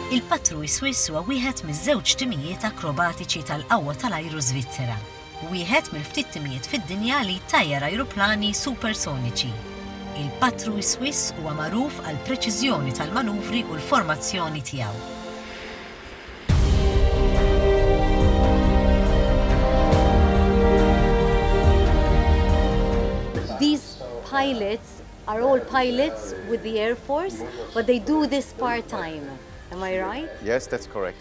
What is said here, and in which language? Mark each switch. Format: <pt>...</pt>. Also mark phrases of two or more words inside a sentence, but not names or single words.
<mt>Il-Patrouille Suisse huwa wieħed miż-żewġ timijiet akrobatiċi tal-qawwa tal-ajru Svizzera. Wieħed mill-ftit timijiet fid-dinja li jtajjar ajruplani supersoniċi. Il-Patrouille Suisse huwa magħruf għal preċiżjoni tal-manuvri u l-formazzjoni tiegħu.</mt> <en>These pilots are all pilots with the Air Force, but they do this part-time. Am I right? Yes, that's correct.</en>